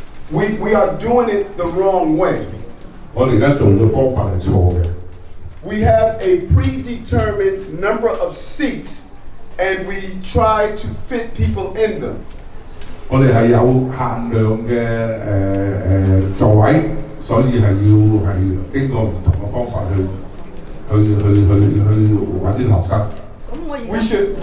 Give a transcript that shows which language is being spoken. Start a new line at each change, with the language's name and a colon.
English: We are doing it the wrong way.
Cantonese: 我哋而家做嘅方法係錯嘅。
English: We have a predetermined number of seats, and we try to fit people in them.
Cantonese: 我哋係有限量嘅座位，所以係要經過唔同嘅方法去揾啲學生。